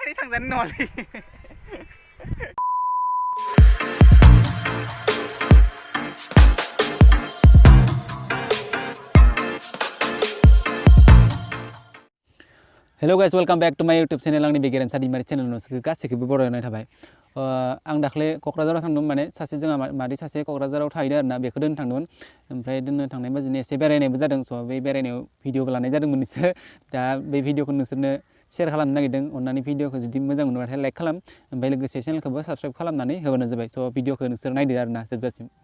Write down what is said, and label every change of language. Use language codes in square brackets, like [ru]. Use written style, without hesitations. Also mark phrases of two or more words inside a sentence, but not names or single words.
[brx] जानो नङालै [en] hello guys welcome back to my YouTube channel [brx] आंनि बे गेरेमसा दैमारि चैनेल नोंसोरखौ गासैखौबो बरायनाय थाबाय आं दाख्लै क'क्राझाराव थांदोंमोन माने सासे जोंहा मादै सासे क'क्राझाराव थाहैदों आरोना बेखौ दोननो थांदोंमोन ओमफ्राय दोननो थांनाय बादिनो एसे बेरायनायबो जादों स' बे बेरायनायाव भिडिअबो लानाय जादोंमोन एसे दा बे भिडिअखौ नोंसोरनो शेयार खालामनो नागिरदों अन्नानै भिडिअखौ जुदि मोजां मोनोबाथाय लाइक खालाम ओमफ्राय लोगोसे चेनेलखौबो साबस्क्राइब खालामनानै होबानो जाबाय स' भिडिअखौ नोंसोर नायदो आरोना जोबजासिम